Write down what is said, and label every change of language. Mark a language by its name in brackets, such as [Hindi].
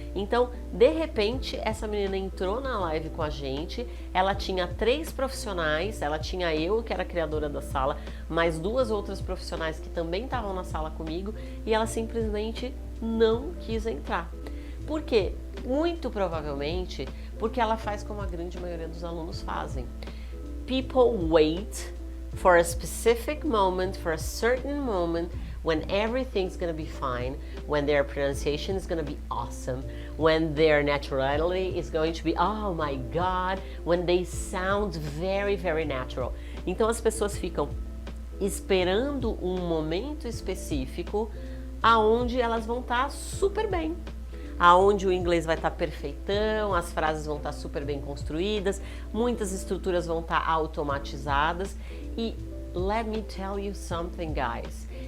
[Portuguese] Então, de repente, essa menina entrou na live com a gente, ela tinha 3 profissionais, ela tinha eu, que era a criadora da sala, mais 2 outras profissionais que também estavam na sala comigo, e ela simplesmente não quis entrar. Por quê? Muito provavelmente porque ela faz como a grande maioria dos alunos fazem. [English] People wait for a specific moment, for a certain moment, when everything's gonna be fine, when their pronunciation is gonna be awesome, when their naturality is going to be, oh my God, when they sound very, very natural. [Portuguese] Então as pessoas ficam esperando um momento específico aonde elas vão estar super bem, aonde o inglês vai estar perfeitão, as frases vão estar super bem construídas, muitas estruturas vão estar automatizadas e [English] let me tell you something, guys.